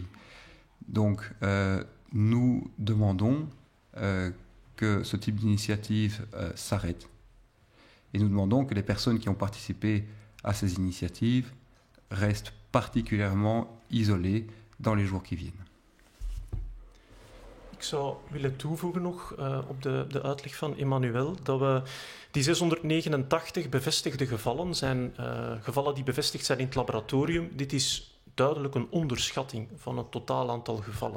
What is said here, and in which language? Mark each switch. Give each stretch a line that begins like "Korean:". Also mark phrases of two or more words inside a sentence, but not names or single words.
French: Donc, nous demandons que ce type d'initiative s'arrête. Et nous demandons que les personnes qui ont participé à ces initiatives restent particulièrement isolées dans les jours qui viennent.
Dutch: Ik zou willen toevoegen nog op de uitleg van Emmanuel dat we die 689 bevestigde gevallen zijn gevallen die bevestigd zijn in het laboratorium. Dit is duidelijk een onderschatting van het totaal aantal gevallen.